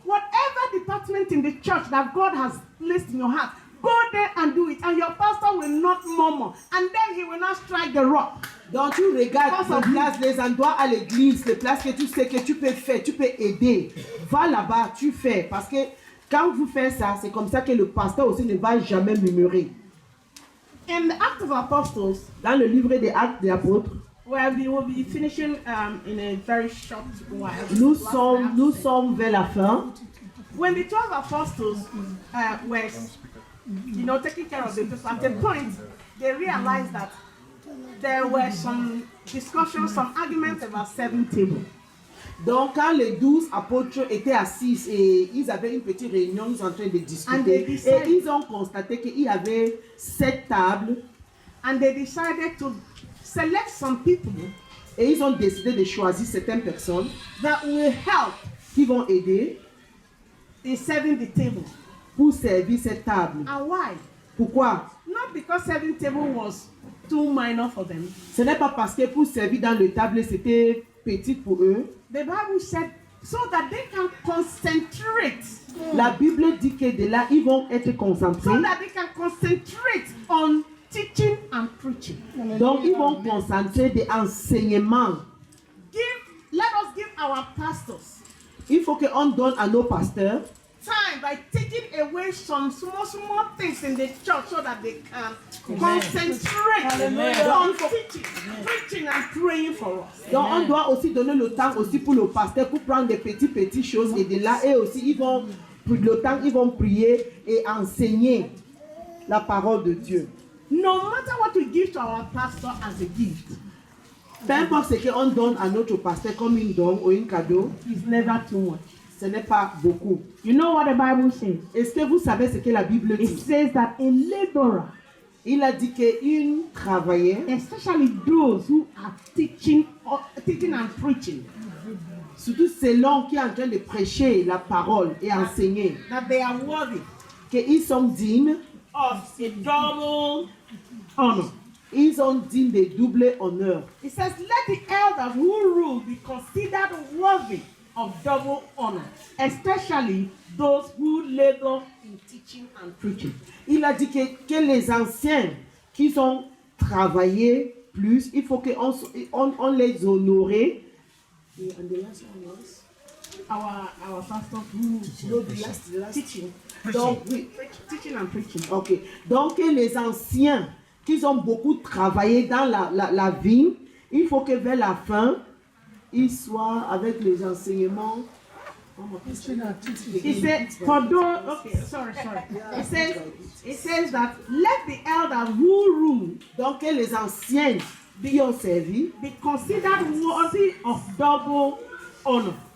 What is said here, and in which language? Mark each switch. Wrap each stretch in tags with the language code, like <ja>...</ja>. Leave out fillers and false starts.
<en>Whatever department in the church that God has placed in your heart, go there and do it. And your pastor will not murmur. And then he will not strike the rock.</en> <fr>Donc, tu regardes les places, les endroits à l'église, les places que tu sais que tu peux faire, tu peux aider. Va là-bas, tu fais. Parce que quand vous faites ça, c'est comme ça que le pasteur aussi ne va jamais murmurer.</fr> <en>In the Acts of Apostles,</en> <fr>Dans le livre des Actes des Apôtres,</fr> <en>where we will be finishing in a very short while.</en> <fr>nous sommes vers la fin.</fr> <en>When the 12 apostles were, taking care of the people, at a point, they realized that there were some discussions, some arguments about 7 tables.</en> <fr>Donc, quand les 12 apôtres étaient assis et ils avaient une petite réunion, ils sont en train de discuter. Et ils ont constaté qu'il y avait 7 tables.</fr> <en>And they decided to select some people</en> <fr>Et ils ont décidé de choisir certaines personnes</fr> <en>that will help</en> <fr>qui vont aider</fr> <en>in serving the table.</en> <fr>pour servir cette table.</fr> <en>And why?</en> <fr>Pourquoi?</fr> <en>Not because serving table was too minor for them.</en> <fr>Ce n'est pas parce que pour servir dans le table, c'était petit pour eux.</fr> <en>The Bible said so that they can concentrate.</en> <fr>La Bible dit que de là, ils vont être</fr> <en>So</en> <fr>concentrés.</fr> <en>that they can concentrate on teaching and preaching.</en> <fr>Donc, ils vont concentrer des enseignements.</fr> <en>Let us give our pastors</en> <fr>Il faut qu'on donne à nos pasteurs</fr> <en>time by taking away some small things in the church so that they can concentrate on teaching, preaching and praying for us.</en> <fr>Donc, on doit aussi donner le temps aussi pour le pasteur pour prendre des petites choses et de là, et aussi, ils vont prier et enseigner la parole de Dieu.</fr> <en>No matter what we give to our pastor as a gift,</en> <fr>Peu importe ce qu'on donne à notre pasteur comme une don ou un cadeau,</fr> <en>it's never too much.</en> <fr>ce n'est pas beaucoup.</fr> <en>You know what the Bible says?</en> <fr>Est-ce que vous savez ce que la Bible</fr> <en>It</en> <fr>dit?</fr> <en>says that a laborer,</en> <fr>Il a dit qu'une travaillait,</fr> <en>especially those who are teaching and preaching,</en> <fr>surtout selon qui est en train de prêcher la parole et enseigner,</fr> <en>that they are worthy</en> <fr>qu'ils sont dignes,</fr> <en>of a double honor.</en> <fr>ils sont dignes de double honneur.</fr> <en>It says, let the elders who rule be considered worthy of double honor, especially those who labor in teaching and preaching.</en> <fr>Il a dit que les anciens qui ont travaillé plus, il faut qu'on les honore.</fr> <en>Our pastors who teaching,</en> <fr>Donc, oui.</fr> <en>teaching and preaching. Ok.</en> <fr>Donc, les anciens qui ont beaucoup travaillé dans la vie, il faut que vers la fin, ils soient avec les enseignements</fr> <en>He said, for those, okay, sorry. It says that let the elders who rule</en> <fr>Donc que les anciens qui ont servi,</fr> <en>be considered worthy of double honor,</en>